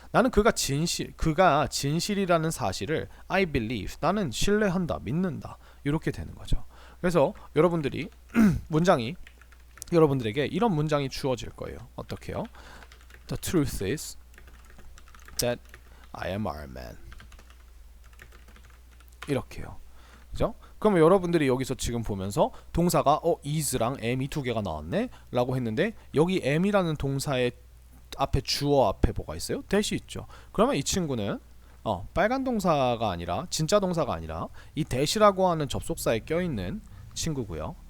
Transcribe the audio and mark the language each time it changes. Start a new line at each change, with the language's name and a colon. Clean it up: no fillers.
Korean: 나는 그가 진실이라는 사실을
English: I believe,
Korean: 나는 신뢰한다, 믿는다. 이렇게 되는 거죠. 그래서 여러분들이 여러분들에게 이런 문장이 주어질 거예요. 어떻게요?
English: The truth is that I am Iron Man.
Korean: 이렇게요. 그죠? 그러면 여러분들이 여기서 지금 보면서 동사가 is랑 am이 두 개가 나왔네 라고 했는데 여기 am이라는 동사의 앞에 주어 앞에 뭐가 있어요? that이 있죠. 그러면 이 친구는 빨간 동사가 아니라 진짜 동사가 아니라 이 that이라고 하는 접속사에 껴있는 친구고요.